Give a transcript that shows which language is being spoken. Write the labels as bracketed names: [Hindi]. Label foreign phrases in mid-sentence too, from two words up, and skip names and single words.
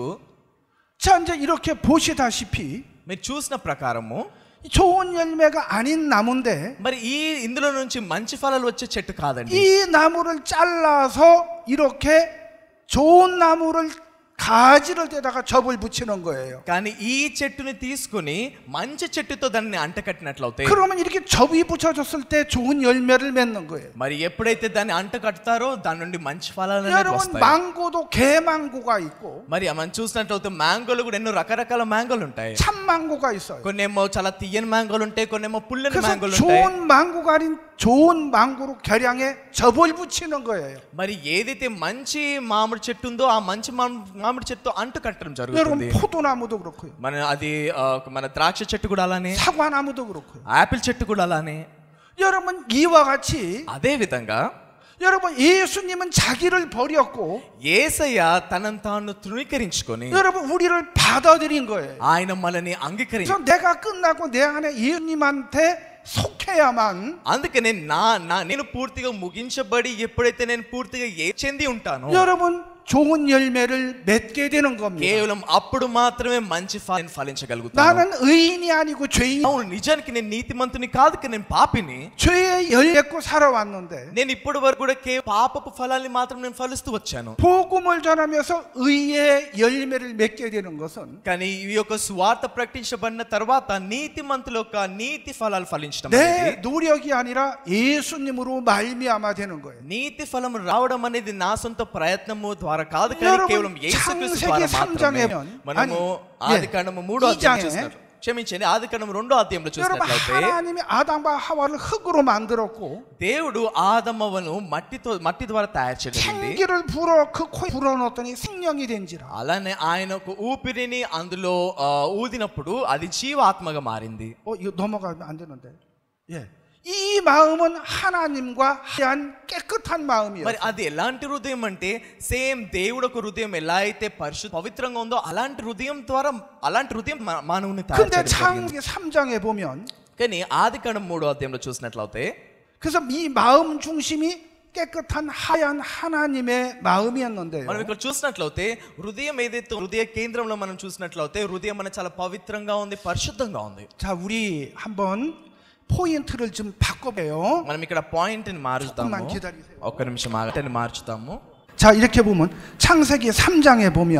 [Korean] 자 이제 이렇게 보시다시피 [Telugu] మీరు చూసిన ప్రకారము [Korean] 좋은 열매가 아닌 나무인데 [Telugu] మరి ఇందులో నుంచి మంచి ఫలాలు వచ్చే చెట్టు కాదండి. [Korean] 이 나무를 잘라서 이렇게 좋은 나무를 가지를 떼다가 접을 붙이는 거예요. [Telugu] కానీ ఈ చెట్టుని తీసుకొని మంచి చెట్టుతో దాన్ని అంటకట్టినట్లయితే [Korean] 그러면 이렇게 접이 붙여졌을 때 좋은 열매를 맺는 거예요. [Telugu] మరి ఎప్పుడైతే దాన్ని అంటకడతారో దాని నుండి మంచి ఫలాలు అనేవి [Korean] 여러분 [Telugu] వస్తాయి. [Korean] 망고도 개망고가 있고 [Telugu] మరి మనం చూసినట్లయితే మ్యాంగోలు కూడా ఎన్నో రకరకాల మ్యాంగోలు ఉంటాయి. [Korean] 참망고가 있어요. [Telugu] కొన్నేమో చాలా తీయని మ్యాంగోలు ఉంటాయి, కొన్నేమో పుల్లని [Korean] 그래서 [Telugu] మ్యాంగోలు ఉంటాయి. [Korean] 좋은 망고가 아닌 좋은 망고로 개량해 접을 붙이는 거예요. [Telugu] మరి ఏదైతే మంచి మామిడి చెట్టు ఉందో ఆ మంచి మామిడి చెట్టు అంటు కట్టడం [Korean] 여러분 [Telugu] జరుగుతుంది. [Korean] 포도나무도 그렇고요. [Telugu] మన ద్రాక్ష చెట్టు కూడా అలానే, [Korean] 사과나무도 그렇고요. [Telugu] ఆపిల్ చెట్టు కూడా అలానే. [Korean] 여러분 이와 같이 [Telugu] అదే విధంగా [Korean] 여러분 예수님은 자기를 버렸고 [Telugu] యేసయ్య తనను తాను తృణీకరించుకొని [Korean] 여러분 우리를 받아들인 거예요. [Telugu] ఆయన మనల్ని అంగీకరించి [Korean] 그래서 내가 끝나고 내 안에 예수님한테 속해야만 [Telugu] అందుకనే నేను పూర్తిగా ముగించబడి ఎప్పుడైతే నేను పూర్తిగా చెంది ఉంటానో [Korean] 여러분 좋은 열매를 맺게 되는 겁니다. [Telugu] కేవలం అప్పుడు మాత్రమే మంచి ఫలాన్ని ఫలించగలుగుతాను. [Korean] 나는 의인이 아니고 죄인. [Telugu] అవును, నిజానికి నేను నీతిమంతుని కాదు, నేను పాపిని. [Korean] 죄의 열 맺고 살아왔는데 [Telugu] నేను ఇప్పటి వరకు కూడా పాపపు ఫలాన్ని మాత్రం నేను ఫలిస్తూ వచ్చాను. [Korean] 복음을 전하면서 의의 열매를 맺게 되는 것은 [Telugu] కానీ ఈ యొక్క స్వార్థ ప్రకటించబడిన తర్వాత నీతిమంతుల యొక్క నీతి ఫలాలు ఫలించడం [Korean] 내 [Telugu] అనేది [Korean] 노력이 아니라 예수님으로 말미암아 되는 거예요. [Telugu] నీతి ఫలం రావడం అనేది నా సొంత ప్రయత్నము ద్వారా కాదు, కానీ కేవలం యేసుక్రీస్తు ద్వారా మాత్రమే. మనము ఆదికాండము 3వ అధ్యాయం చూస్తారు. క్షమించండి, ఆదికాండము 2వ అధ్యాయంలో [Korean] 여러분 [Telugu] చూసినట్లయితే [Korean] 하나님이 아담과 하와를 흙으로 만들었고 [Telugu] దేవుడు ఆదమవ్వను మట్టి ద్వారా తయారు చేయడం. [Korean] 생기를 불어 그 코에 불어넣었더니 생명이 된지라. [Telugu] అలానే ఆయన ఒక ఊపిరిని అందులో ఊదినప్పుడు అది జీవాత్మగా మారింది. [Korean] 이거 넘어가면 안 되는데. 예. 이 마음은 하나님과 하얀 깨끗한 마음이에요. [Telugu] మరి అది ఎలాంటి హృదయం అంటే సేమ్ దేవుడు ఒక హృదయం ఎలా అయితే పవిత్రంగా ఉందో అలాంటి హృదయం ద్వారా అలాంటి హృదయం మానవుని తయారు [Korean] 근데 [Telugu] చేయడం. [Korean] 창세기 3장에 보면 [Telugu] కానీ ఆదికాండం 3వ అధ్యాయంలో చూసినట్లయితే [Korean] 그래서 이 마음 중심이 깨끗한 하얀 하나님의 마음이었는데요. [Telugu] మనం ఇక్కడ చూసినట్లయితే హృదయం ఏదైతే హృదయ కేంద్రంలో మనం చూసినట్లయితే హృదయం అనేది చాలా పవిత్రంగా ఉంది, పరిశుద్ధంగా ఉంది. [Korean] 자, 우리 한번 포인트를 좀 바꿔봐요. [Telugu] మనం ఇక్కడ పాయింట్ ని మారుస్తాము. [Korean] 조금만 기다리세요. [Telugu] ఒక్క నిమిషం ఆగండి, మార్చుతాము. [Korean] 자, 이렇게 보면 창세기 3장에 보면